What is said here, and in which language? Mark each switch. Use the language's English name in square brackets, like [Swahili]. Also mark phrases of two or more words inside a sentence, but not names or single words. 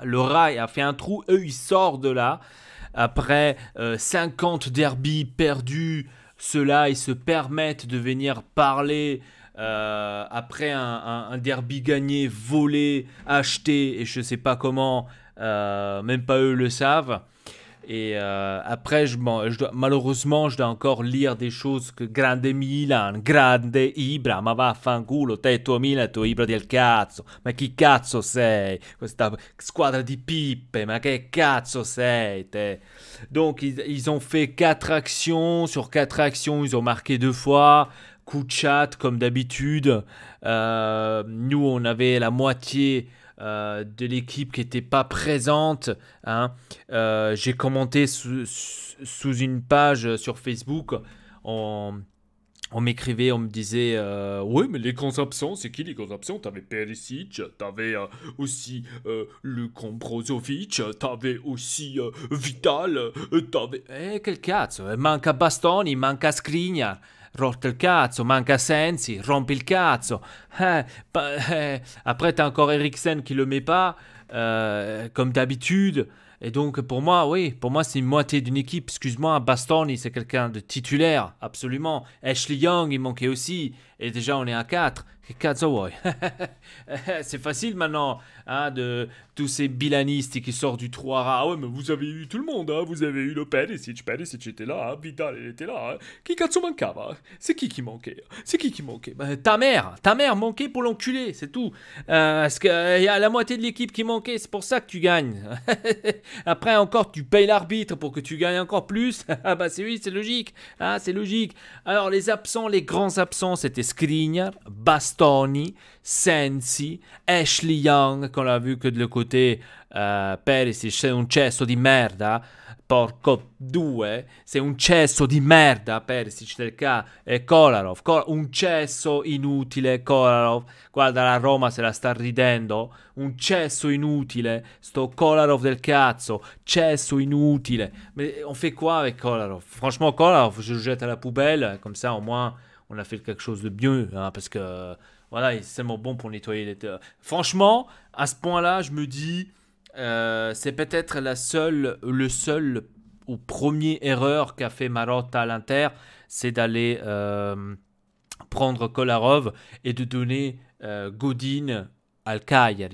[French] Le rat a fait un trou, eux ils sortent de là. Après 50 derbys perdus, ceux-là, ils se permettent de venir parler après un derby gagné, volé, acheté, et je ne sais pas comment, même pas eux le savent. Et après, malheureusement, je dois encore lire des choses que [Italian] grande Milan, grande Ibra, ma vaffanculo, te tuo Milan, tuo Ibra del cazzo, ma chi cazzo sei? Questa squadra di pippe, ma che cazzo sei te? [French] Donc, ils ont fait 4 actions, sur 4 actions, ils ont marqué 2 fois, coup de chat comme d'habitude. Nous, on avait la moitié de l'équipe qui n'était pas présente. Hein. J'ai commenté sous une page sur Facebook. On m'écrivait, on me disait oui, mais les grands absents, c'est qui les grands absents? T'avais Perisic, t'avais aussi Luka Brozovic, t'avais aussi Vital, t'avais... [Italian] quel cazzo? Manca Bastoni, manca Skriniar. Rotte il cazzo, manca Sensi, rompi il cazzo. [French] Après, t'as encore Eriksen qui le met pas, comme d'habitude. Et donc, pour moi, oui, pour moi, c'est une moitié d'une équipe. Excuse-moi, Bastoni, c'est quelqu'un de titulaire, absolument. Ashley Young, il manquait aussi. Et déjà, on est à 4. [Italian] Che cazzo vuoi? [French] C'est facile maintenant, hein, de tous ces bilanistes qui sortent du 3 rats. Ah ouais, mais vous avez eu tout le monde, hein. Vous avez eu le Perisic était là, hein. Vidal, il était là. Hein. [Italian] Qui cazzo mancava? [French] C'est qui manquait? C'est qui manquait? Ben, ta mère manquait pour l'enculer, c'est tout. Parce qu'il y a la moitié de l'équipe qui manquait, c'est pour ça que tu gagnes. Après encore, tu payes l'arbitre pour que tu gagnes encore plus. Ah bah oui, c'est logique. Ah, c'est logique. Alors les absents, les grands absents, c'était Skriniar, Bastoni, Sensi, Ashley Young, qu'on a vu que de le côté Perisic, c'est un [Italian] cesso di merda. Porco due, sei un cesso di merda, Perisic del ca e Kolarov, un cesso inutile Kolarov, guarda la Roma se la sta ridendo, un cesso inutile, sto Kolarov del cazzo, cesso inutile, [French] mais on fait quoi avec Kolarov? Franchement Kolarov, je le jette à la poubelle, comme ça au moins on a fait quelque chose de mieux, hein, parce que voilà, il est tellement bon pour nettoyer les... Franchement, à ce point-là, je me dis... c'est peut-être le seul ou premier erreur qu'a fait Marotta à l'Inter, c'est d'aller prendre Kolarov et de donner Godin al Cagliari.